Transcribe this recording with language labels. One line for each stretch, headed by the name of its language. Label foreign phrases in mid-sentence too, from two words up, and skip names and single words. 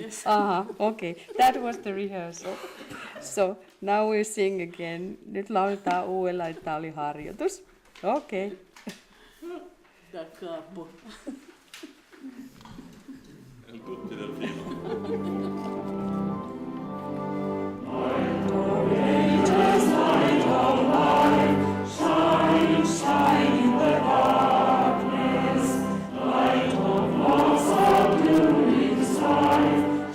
English: Yes. Okay. That was the rehearsal. So now we sing again.
Finnish: Nyt lauletaan uudella, että tämä oli harjoitus.
English: Okay.
Italian: Da capo. Tutti del filo.
English: Shine, shine in the darkness, light of love subduing strife.